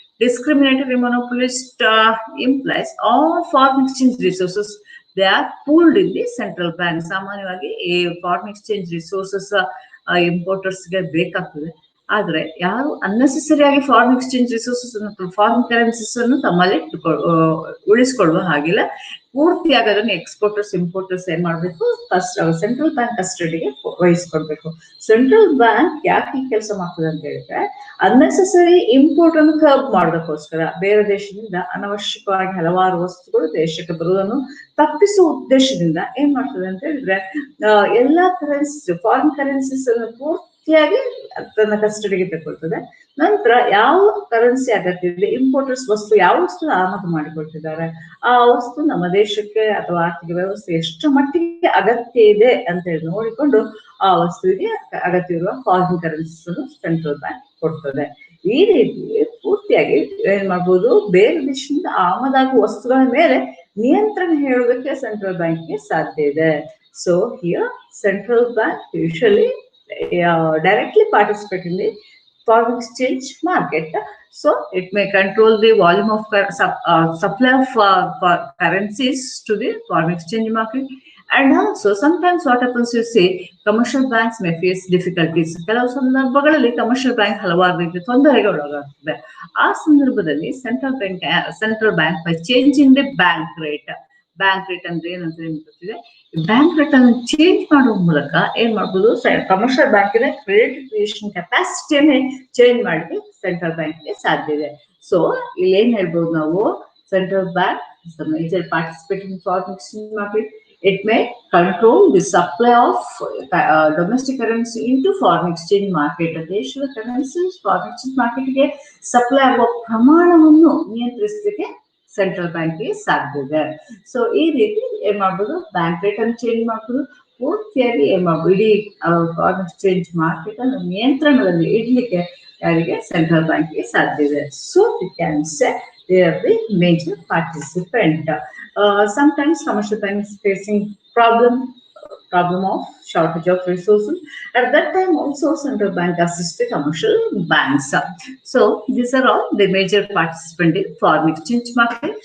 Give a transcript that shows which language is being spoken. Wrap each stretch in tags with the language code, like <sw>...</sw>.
<en>Discriminatory monopolist implies all foreign exchange resources, they are pooled in the central bank.</en> <kn>ಸಾಮಾನ್ಯವಾಗಿ ಈ foreign exchange resources ಇಂಪೋರ್ಟರ್ಸ್ಗೆ ಬೇಕಾಗ್ತದೆ. ಆದರೆ ಯಾರು unnecessary ಆಗಿ ಫಾರಿನ್ ಎಕ್ಸ್ಚೇಂಜ್ ರಿಸೋರ್ಸಸ್ ಅನ್ನು, ಫಾರಿನ್ ಕರೆನ್ಸೀಸ್ ಅನ್ನು ತಮ್ಮಲ್ಲಿ ಉಳಿಸ್ಕೊಳ್ಳುವ ಹಾಗಿಲ್ಲ. ಪೂರ್ತಿಯಾಗಿ ಅದನ್ನು ಎಕ್ಸ್ಪೋರ್ಟರ್ಸ್ ಇಂಪೋರ್ಟರ್ಸ್ ಏನ್ ಮಾಡಬೇಕು, ಸೆಂಟ್ರಲ್ ಬ್ಯಾಂಕ್ ಕಸ್ಟಡಿಗೆ ವಹಿಸ್ಕೊಳ್ಬೇಕು. ಸೆಂಟ್ರಲ್ ಬ್ಯಾಂಕ್ ಯಾಕೆ ಈ ಕೆಲಸ ಮಾಡ್ತದೆ ಅಂತ ಹೇಳಿದ್ರೆ, ಅನ್ನೆಸೆಸರಿ ಇಂಪೋರ್ಟ್ ಅನ್ನು ಕರ್ಬ್ ಮಾಡೋದಕ್ಕೋಸ್ಕರ ಬೇರೆ ದೇಶದಿಂದ ಅನವಶ್ಯಕವಾಗಿ ಹಲವಾರು ವಸ್ತುಗಳು ದೇಶಕ್ಕೆ ಬರುವುದನ್ನು ತಪ್ಪಿಸುವ ಉದ್ದೇಶದಿಂದ ಏನ್ ಮಾಡ್ತದೆ ಅಂತ ಹೇಳಿದ್ರೆ, ಎಲ್ಲಾ ಕರೆನ್ಸಿ, ಫಾರಿನ್ ಕರೆನ್ಸೀಸ್ ಅನ್ನು ಪೂರ್ತಿಯಾಗಿ ತನ್ನ ಕಸ್ಟಡಿಗೆ ತಗೊಳ್ತದೆ. ನಂತರ ಯಾವ ಕರೆನ್ಸಿ ಅಗತ್ಯ ಇದೆ, ಇಂಪೋರ್ಟರ್ಸ್ ವಸ್ತು ಯಾವ ವಸ್ತು ಆಮದು ಮಾಡಿಕೊಳ್ತಿದ್ದಾರೆ, ಆ ವಸ್ತು ನಮ್ಮ ದೇಶಕ್ಕೆ ಅಥವಾ ಆರ್ಥಿಕ ವ್ಯವಸ್ಥೆ ಎಷ್ಟು ಮಟ್ಟಿಗೆ ಅಗತ್ಯ ಇದೆ ಅಂತ ಹೇಳಿ ನೋಡಿಕೊಂಡು ಆ ವಸ್ತುವಿಗೆ ಅಗತ್ಯ ಇರುವ ಫಾರಿನ್ ಕರೆನ್ಸೀಸ್ ಅನ್ನು ಸೆಂಟ್ರಲ್ ಬ್ಯಾಂಕ್ ಕೊಡ್ತದೆ. ಈ ರೀತಿ ಪೂರ್ತಿಯಾಗಿ ಏನ್ ಮಾಡ್ಬೋದು, ಬೇರೆ ದೇಶದಿಂದ ಆಮದಾಗುವ ವಸ್ತುಗಳ ಮೇಲೆ ನಿಯಂತ್ರಣ ಹೇಳೋದಕ್ಕೆ ಸೆಂಟ್ರಲ್ ಬ್ಯಾಂಕ್ಗೆ ಸಾಧ್ಯ ಇದೆ.</kn> <en>So here central bank usually directly participate in the foreign exchange market. So it may control the volume of supply of currencies to the foreign exchange market. And also sometimes what happens, you say, commercial banks may face difficulties.</en> <kn>ಕೆಲವು ಸಂದರ್ಭಗಳಲ್ಲಿ commercial bank ಹಲವಾರು ರೀತಿಯ ತೊಂದರೆಗೆ ಒಳಗಾಗ್ತದೆ. ಆ ಸಂದರ್ಭದಲ್ಲಿ central bank</kn> <en>by changing the bank rate</en> <kn>ಅಂದ್ರೆ ಏನಂತ ಗೊತ್ತಿದೆ, ಬ್ಯಾಂಕ್ ರೇಟ್ ಅನ್ನು ಚೇಂಜ್ ಮಾಡುವ ಮೂಲಕ ಏನ್ ಮಾಡ್ಬೋದು, ಕಮರ್ಷಿಯಲ್ ಬ್ಯಾಂಕಿನ ಕ್ರೆಡಿಟ್ ಕ್ರಿಯೇಷನ್ ಕೆಪಾಸಿಟಿಯನ್ನೇ ಚೇಂಜ್ ಮಾಡಿ ಸೆಂಟ್ರಲ್ ಬ್ಯಾಂಕ್ಗೆ ಸಾಧ್ಯ ಇದೆ.</kn> <en>so</en> <kn>ಇಲ್ಲಿ ಏನ್ ಹೇಳ್ಬೋದು ನಾವು,</kn> <en>Central bank is the major participate in foreign exchange market. It may control the supply of domestic currency into foreign exchange market.</en> <kn>ದೇಶದ ಕರೆನ್ಸೀಸ್ ಫಾರಿನ್ ಎಕ್ಸ್ಚೇಂಜ್ ಮಾರ್ಕೆಟ್ಗೆ ಸಪ್ಲೈ ಆಗುವ ಪ್ರಮಾಣವನ್ನು ನಿಯಂತ್ರಿಸಲಿಕ್ಕೆ ಸೆಂಟ್ರಲ್ ಬ್ಯಾಂಕ್ಗೆ ಸಾಧ್ಯ ಇದೆ. ಸೊ ಈ ರೀತಿ ಏನ್ ಮಾಡ್ಬೋದು, ಬ್ಯಾಂಕ್ ರೇಟ್ ಅನ್ನು ಚೇಂಜ್ ಮಾಡ್ಬೋದು, ಪೂರ್ತಿಯಾಗಿ ಏನ್ ಮಾಡ್ಬೋದು, ಇಡೀ ಫಾರಿನ್ ಎಕ್ಸ್ಚೇಂಜ್ ಮಾರ್ಕೆಟ್ ಅನ್ನು ನಿಯಂತ್ರಣದಲ್ಲಿ ಇಡ್ಲಿಕ್ಕೆ ಯಾರಿಗೆ, ಸೆಂಟ್ರಲ್ ಬ್ಯಾಂಕ್ಗೆ ಸಾಧ್ಯ ಇದೆ.</kn> <en>So we can say they are the major participant. Sometimes commercial banks facing problem of shortage of resources. At that time also central bank assists the commercial banks. So these are all the major participants in foreign exchange market.</en>